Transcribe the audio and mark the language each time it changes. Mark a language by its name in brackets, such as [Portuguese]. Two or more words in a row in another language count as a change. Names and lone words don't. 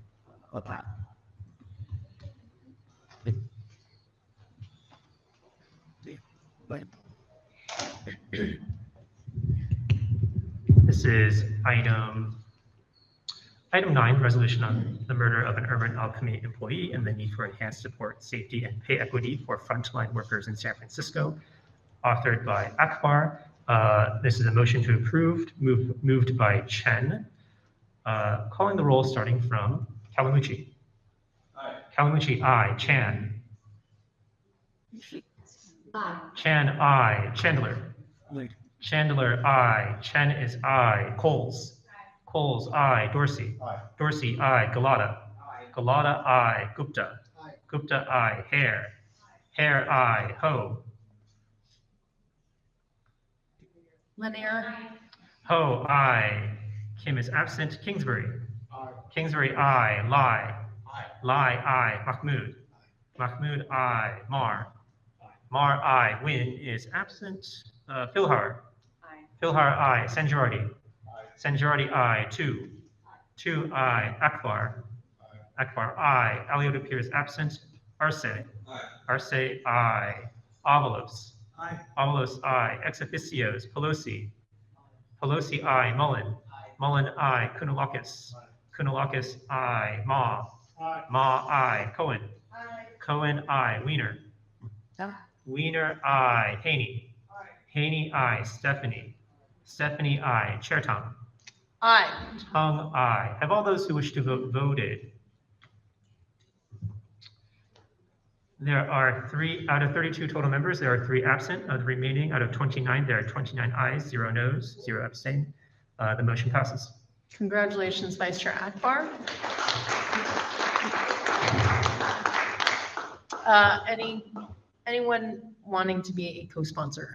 [English] This is item 9, resolution on the murder of an urban alchemy employee and the need for enhanced support, safety, and pay equity for frontline workers in San Francisco, authored by Akbar. This is a motion to approve, moved by Chen. Calling the roll starting from Kawamuchi. Aye. Kawamuchi, aye. Chan. Aye. Chan, aye. Chandler. Chandler, aye. Chen is aye. Coles. Coles, aye. Dorsey. Aye. Dorsey, aye. Galata. Aye. Galata, aye. Gupta. Aye. Gupta, aye. Hare. Hare, aye. Ho. Lanier. Ho, aye. Kim is absent. Kingsbury. Aye. Kingsbury, aye. Lai. Aye. Lai, aye. Mahmood. Aye. Mahmood, aye. Mar. Aye. Mar, aye. Win is absent. Philhar. Aye. Philhar, aye. Sanjurati. Aye. Sanjurati, aye. 2. 2, aye. Akbar. Aye. Akbar, aye. Aliota Pierce absent. Arce. Aye. Arce, aye. Avalos. Aye. Avalos, aye. Ex officios. Pelosi. Pelosi, aye. Mullen. Aye. Mullen, aye. Kounalakis. Aye. Kounalakis, aye. Ma. Aye. Ma, aye. Cohen. Aye. Cohen, aye. Wiener. Aye. Wiener, aye. Haney. Aye. Haney, aye. Stephanie. Stephanie, aye. Chair Tung. Aye. Tung, aye. Have all those who wish to vote voted? There are 3 out of 32 total members. There are 3 absent. Of the remaining, out of 29, there are 29 ayes, 0 noes, 0 abstain. The motion passes. Congratulations, Vice Chair Akbar. Anyone wanting to be a co-sponsor?